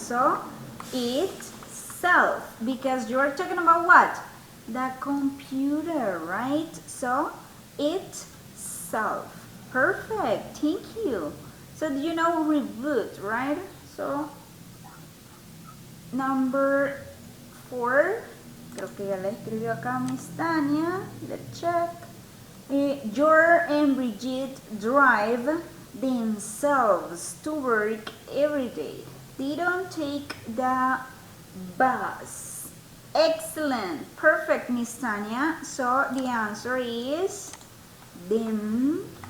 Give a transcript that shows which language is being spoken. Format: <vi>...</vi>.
<en>So, itself, because you're talking about what? The computer, right? So, itself. Perfect. Thank you. So, do you know reboot, right? So, number 4.</en> <es>Creo que ya la escribió acá Miss Tania.</es> <en>Let's check. Jor and Brigitte drive themselves to work every day. They don't take the bus. Excellent. Perfect, Miss Tania. So the answer is themselves.</en>